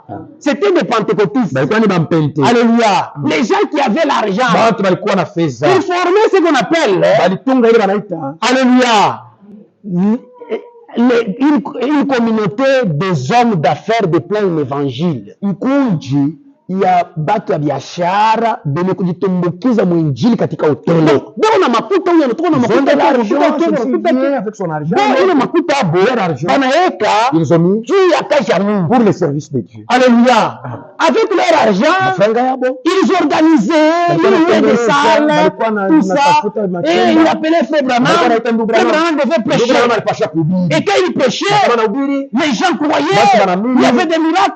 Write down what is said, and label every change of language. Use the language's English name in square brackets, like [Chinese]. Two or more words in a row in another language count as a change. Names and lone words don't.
[French] C'était des pentecôtistes. Alléluia. Les gens qui avaient l'argent pour former ce qu'on appelle alléluia, une communauté des hommes d'affaires de plein évangile. [Swahili] Ya batu ya biashara benye kujitumbukiza mwinjili katika hoteli. Ndio na makuta huyo anatoka na makuta ya [French] avec son argent. [Swahili] Ndio makuta abo banaweka juu ya kazi ya Mungu [French] pour le service de Dieu. [Swahili] Alléluia. [French] Avec leur argent, ils organisaient des salles, tout ça. Et ils appelaient Frère Branham. Frère Branham devait prêcher. Et quand il prêchait, les gens croyaient. Il y avait des miracles.